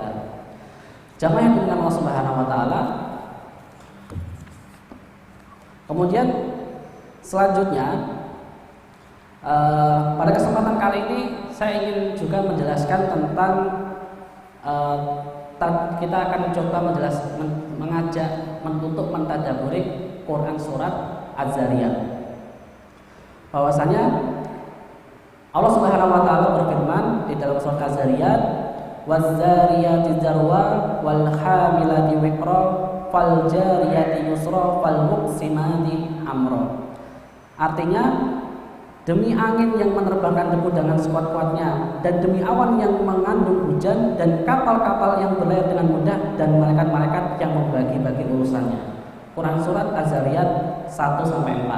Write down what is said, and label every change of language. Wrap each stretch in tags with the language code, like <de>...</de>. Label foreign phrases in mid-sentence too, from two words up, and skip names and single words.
<id>Jamaah yang dimuliakan</id> <ar>الله سبحانه وتعالى.</ar> <id>Kemudian selanjutnya pada kesempatan kali ini saya ingin juga menjelaskan tentang kita akan mencoba mengajak untuk mentadaburi Quran surat Az-Zariyat. Bahwasanya</id> <ar>الله سبحانه وتعالى</ar> <id>berfirman di dalam surat Az-Zariyat,</id> <ar>"والذاريات ذروا والحاملات وقرا فالجاريات يسرا فالمقسمات أمرا."</ar> <id>Artinya, demi angin yang menerbangkan debu dengan sekuat-kuatnya, dan demi awan yang mengandung hujan, dan kapal-kapal yang berlayar dengan mudah, dan malaikat-malaikat yang membagi-bagi urusannya. Quran surat Az-Zariyat 1-4.</id>